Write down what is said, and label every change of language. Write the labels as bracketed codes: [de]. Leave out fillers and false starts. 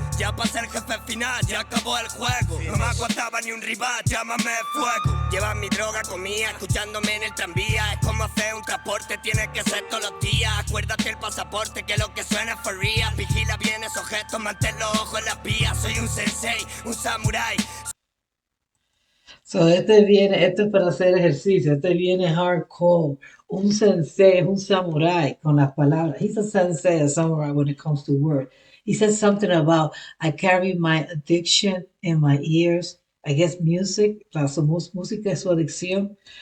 [es] ya pasé el jefe final, ya acabó el juego, no me aguantaba ni un rival, llámame fuego, llevan mi droga comía, escuchándome en el tranvía, es como hacer un transporte, tiene que ser todos los días, acuérdate el pasaporte, que lo que suena es [en] for real, [es] vigila bien esos gestos, mantén los ojos en las vías, soy un sensei, un samurái. So esto es para hacer ejercicio, viene hardcore, un sensei, un samurái con las palabras. [en] He's a sensei, a samurai when it comes to words. He says something about, I carry my addiction in my ears. I guess music, [es] música es su adicción.